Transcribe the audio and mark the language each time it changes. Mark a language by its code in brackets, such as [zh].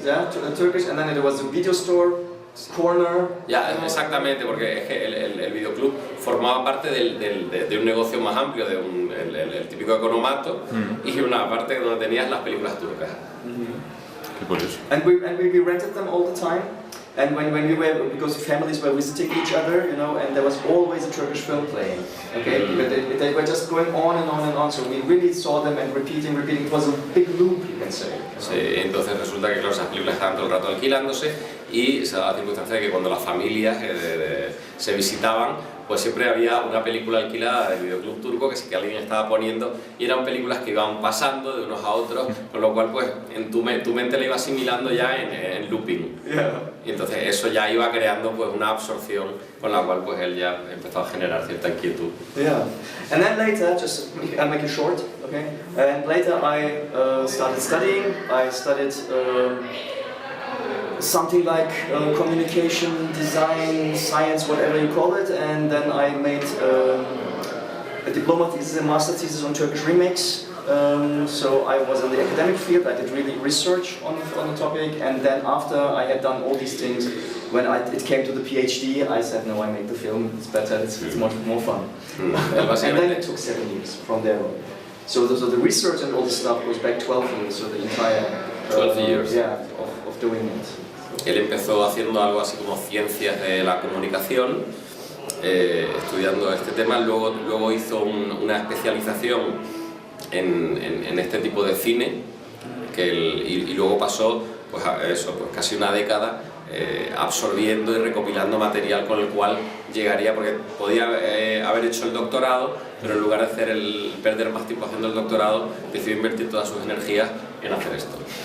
[en] Yeah, Turkish, and then it was a video store, corner. [es] Ya, exactamente, porque es que el videoclub formaba parte de un negocio más amplio, de el típico economato, y una parte donde tenías las películas turcas. Qué curioso. [en] And we rented them all the time. And when we were, because families were visiting each other, you know, and there was always a Turkish film playing. Okay, but they were just going on and on and on. So we really saw them and repeating. It was a big loop, you can say. [es] Sí, entonces resulta que claro, esas películas estaban todo el rato alquilándose, y se daba la circunstancia de que cuando las familias se visitaban, pues siempre había una película alquilada del videoclub turco que sí que alguien estaba poniendo, y eran películas que iban pasando de unos a otros, con lo cual pues en tu mente la iba asimilando ya en looping. [en] Yeah. [es] Y entonces eso ya iba creando pues una absorción con la cual pues él ya empezó a generar cierta inquietud. [en] Yeah, and then later, I'll make it short, okay? And later I started studying. I studied something like communication, design, science, whatever you call it, and then I made a diploma thesis and master thesis on Turkish remakes. So I was in the academic field. I did really research on the topic, and then after I had done all these things, when it came to the PhD, I said, no, I make the film. It's better. It's much more fun. And then it took 7 years from there on. So the research and all the stuff goes back 12 years. So the entire 12 years. Yeah, of doing it. [es] Él empezó haciendo algo así como ciencias de la comunicación, estudiando este tema, luego hizo una especialización en este tipo de cine, y luego pasó pues, a eso, pues casi una década absorbiendo y recopilando material con el cual llegaría, porque podía haber hecho el doctorado, pero en lugar de perder más tiempo haciendo el doctorado, decidió invertir todas sus energías en hacer esto.